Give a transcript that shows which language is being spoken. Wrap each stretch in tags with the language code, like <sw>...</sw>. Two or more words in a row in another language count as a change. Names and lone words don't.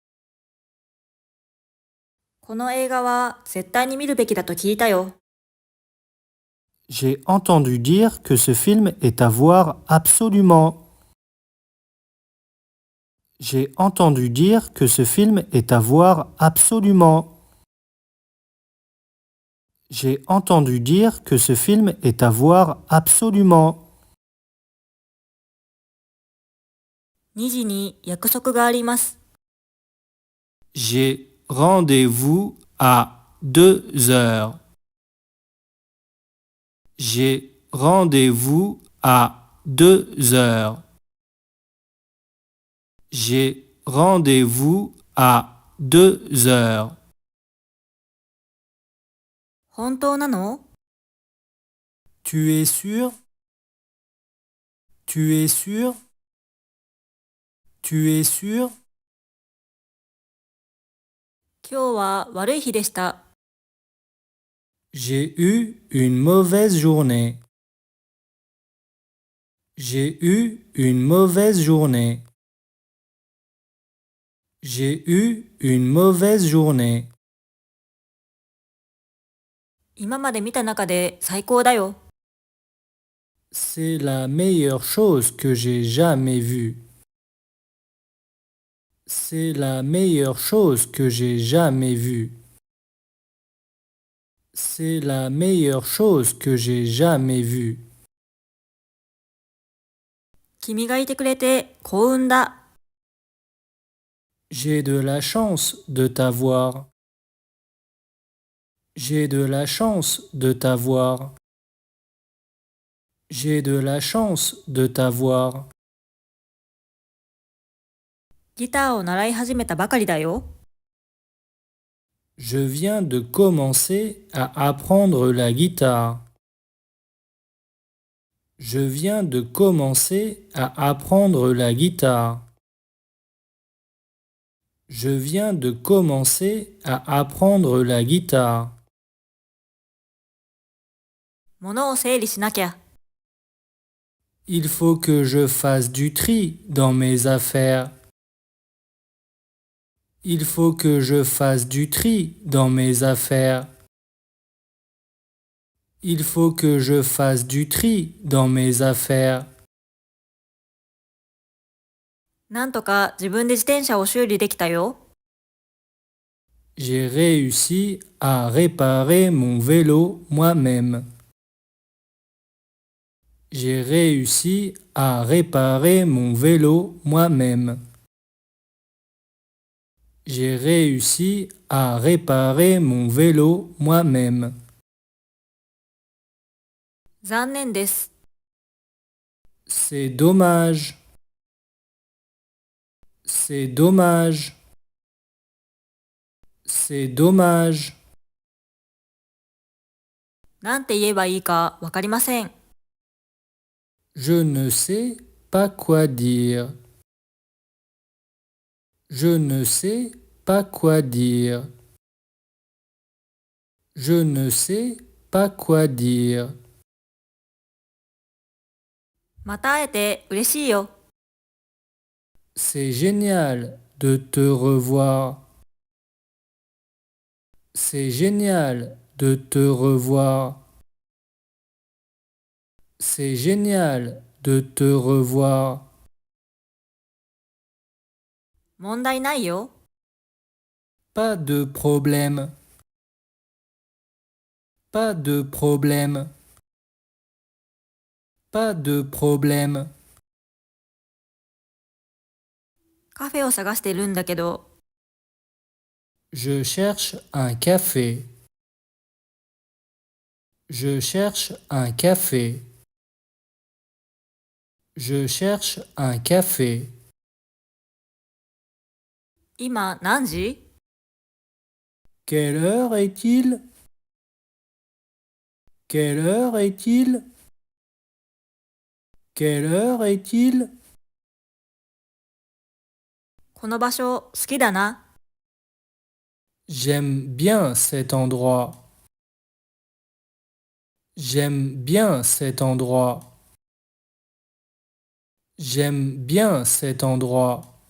<ja>この映画は絶対に見るべきだと聞いたよ。</ja> <fr>J'ai entendu dire que ce film est à voir absolument. J'ai entendu dire que ce film est à voir absolument. J'ai entendu dire que ce film est à voir absolument.</fr> <ja>2 時に約束があります。</ja> <fr>J'ai rendez-vous à 2 heures. J'ai rendez-vous à 2 heures. J'ai rendez-vous à 2 heures.</fr> <ja>本当なの？</ja> <fr>Tu es sûr? Tu es sûr? Tu es sûr?</fr> <ja>今日は悪い日でした。</ja> <fr>J'ai eu une mauvaise journée. J'ai eu une mauvaise journée. J'ai eu une mauvaise journée.</fr> <ja>今まで見た中で最高だよ。</ja> <fr>C'est la meilleure chose que j'ai jamais vue. C'est la meilleure chose que j'ai jamais vue. C'est la meilleure chose que j'ai jamais vue.</fr> <ja>君がいてくれて幸運だ。</ja> <fr>J'ai de la chance de t'avoir. J'ai de la chance de t'avoir. J'ai de la chance de t'avoir.</fr> <ja>ギターを習い始めたばかりだよ。</ja> <fr>Je viens de commencer à apprendre la guitare. Je viens de commencer à apprendre la guitare. Je viens de commencer à apprendre la guitare.</fr> <ja>物を整理しなきゃ。</ja> <fr>Il faut que je fasse du tri dans mes affaires. Il faut que je fasse du tri dans mes affaires. Il faut que je fasse du tri dans mes affaires.</fr> <ja>なんとか自分で自転車を修理できたよ。</ja> <fr>J'ai réussi à réparer mon vélo moi-même. J'ai réussi à réparer mon vélo moi-même. J'ai réussi à réparer mon vélo moi-même.</fr> <ja>残念です。</ja> <fr>C'est dommage. C'est dommage. C'est dommage.</fr> <ja>なんて言えばいいかわかりません。</ja> <fr>Je ne sais pas quoi dire. Je ne sais pas quoi dire. Je ne sais pas quoi dire.</fr> <ja>また会えて嬉しいよ。</ja> <fr>C'est génial de te revoir. C'est génial de te revoir. C'est génial de te revoir.</fr> <ja>問題ないよ。</ja> <fr>Pas de problème. Pas de problème. Pas de problème.</fr> <ja>カフェを探してるんだけど、</ja> <fr>Je cherche un café. Je cherche un café. Je cherche un café.</fr> <ja>今何時？</ja> <fr>Quelle heure est-il? Quelle heure est-il? Quelle heure est-il?</fr> <ja>この場所好きだな。</ja> <fr>J'aime bien cet endroit. J'aime bien cet endroit. J'aime bien cet endroit.</fr>